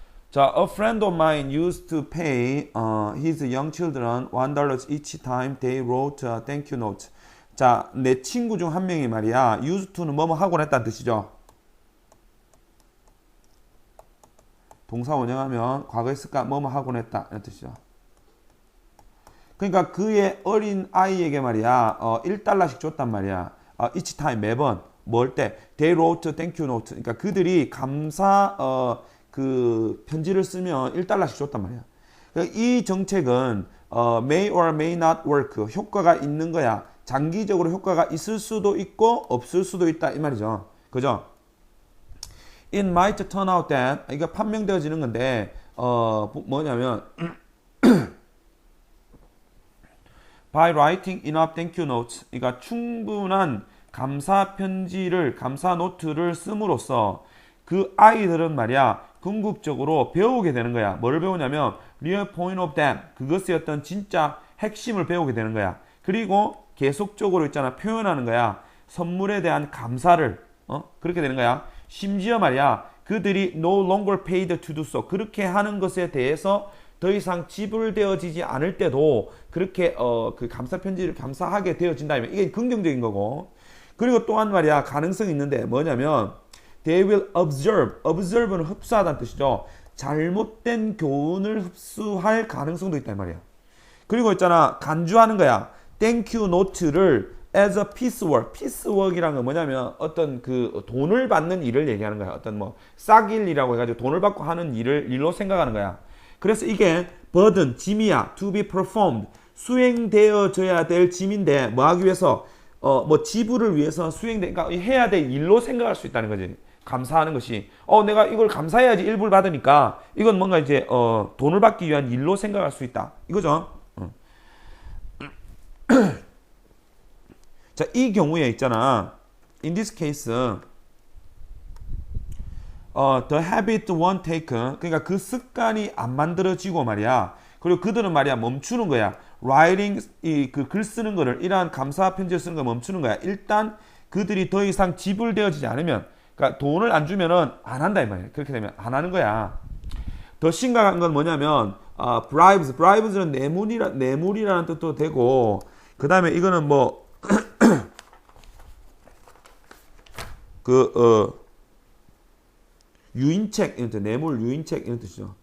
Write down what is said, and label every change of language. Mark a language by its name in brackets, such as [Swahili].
[English] 자, a friend of mine used to pay his young children $1 each time they wrote a thank you note. [Korean] 자, 내 친구 중 한 명이 말이야. used to는 뭐뭐 하곤 했다는 뜻이죠. 동사 원형하면 과거에 쓸까 뭐뭐 하곤 했다 이런 뜻이죠. 그러니까 그의 어린 아이에게 말이야 1달러씩 줬단 말이야. [English] each time [Korean] 매번 뭘 때? [English] They wrote a thank you note. [Korean] 그러니까 그들이 감사 그 편지를 쓰면 1달러씩 줬단 말이야. 그러니까 이 정책은 [English] may or may not work. [Korean] 효과가 있는 거야. 장기적으로 효과가 있을 수도 있고 없을 수도 있다 이 말이죠. 그죠? [English] It might turn out that [Korean] 이거 판명되어지는 건데 뭐냐면 [English] by writing enough thank you notes. [Korean] 그러니까 충분한 감사 편지를 감사 노트를 씀으로써 그 아이들은 말이야 궁극적으로 배우게 되는 거야. 뭐를 배우냐면 [English] real point of them. [Korean] 그것의 어떤 진짜 핵심을 배우게 되는 거야. 그리고 계속적으로 있잖아 표현하는 거야. 선물에 대한 감사를 그렇게 되는 거야. 심지어 말이야 그들이 [English] no longer paid to do so. [Korean] 그렇게 하는 것에 대해서 더 이상 지불되어지지 않을 때도 그렇게 그 감사 편지를 감사하게 되어진다면 이게 긍정적인 거고. 그리고 또한 말이야 가능성이 있는데 뭐냐면 [English] they will observe. [Korean] observe는 흡수하다는 뜻이죠. 잘못된 교훈을 흡수할 가능성도 있단 말이야. 그리고 있잖아 간주하는 거야. [English] thank you note를 as a piecework. [Korean] piecework이란 건 뭐냐면 어떤 그 돈을 받는 일을 얘기하는 거야. 어떤 뭐 싹일이라고 해가지고 돈을 받고 하는 일로 생각하는 거야. 그래서 이게 burden, 짐이야. [English] to be performed. [Korean] 수행되어져야 될 짐인데 뭐 하기 위해서 뭐 지불을 위해서 그러니까 해야 될 일로 생각할 수 있다는 거지. 감사하는 것이 내가 이걸 감사해야지 일부를 받으니까 이건 뭔가 이제 돈을 받기 위한 일로 생각할 수 있다 이거죠. 자, 이 경우에 있잖아 [English] in this case the habit won't take. [Korean] 그러니까 그 습관이 안 만들어지고 말이야. 그리고 그들은 말이야 멈추는 거야. writing 그 글 쓰는 거를 이러한 감사 편지를 쓰는 거 멈추는 거야. 일단 그들이 더 이상 지불되어지지 않으면 그러니까 돈을 안 주면은 안 한다 이 말이야. 그렇게 되면 안 하는 거야. 더 심각한 건 뭐냐면 bribes는 뇌물이라는 뜻도 되고 그 다음에 이거는 뭐 유인책 이런 뜻, 뇌물 유인책 이런 뜻이죠.